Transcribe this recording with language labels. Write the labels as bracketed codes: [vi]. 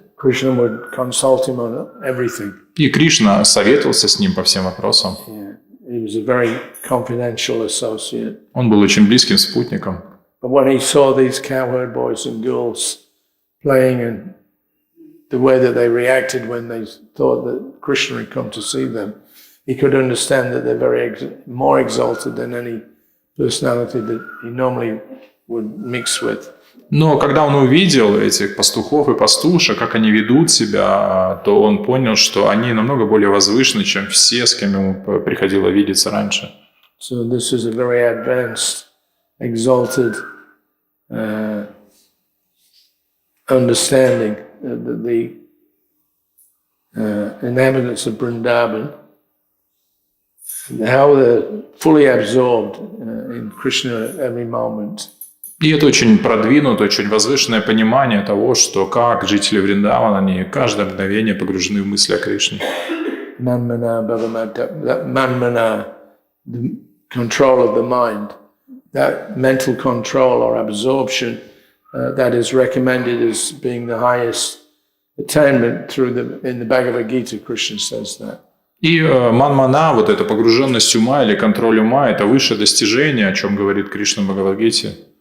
[en] Krishna would consult him on everything. [ru] И Кришна советовался с ним по всем вопросам. [en] Yeah. He was a very confidential associate. [ru] Он был очень близким спутником. [en] But when he saw these cowherd boys and girls playing and the way that they reacted when they thought that Krishna had come to see them, he could understand that they're more exalted than any personality that he normally would mix with. [ru] Но когда он увидел этих пастухов и пастушек, как они ведут себя, то он понял, что они намного более возвышены, чем все, с кем ему приходило видеться раньше. [en] So this is a very advanced, exalted understanding that the inhabitants of Vrindavan, how they're fully absorbed in Krishna at every moment. [ru] И это очень продвинутое, очень возвышенное понимание того, что как жители Вриндавана, они каждое мгновение погружены в мысли о Кришне. [en] Manmana, the control of the mind, that mental control or absorption that is recommended as being the highest attainment in the Bhagavad Gita, Krishna says that. [ru] И манмана, вот эта погруженность ума или контроль ума, это высшее достижение, о чем говорит Кришна в Бхагавад-гите.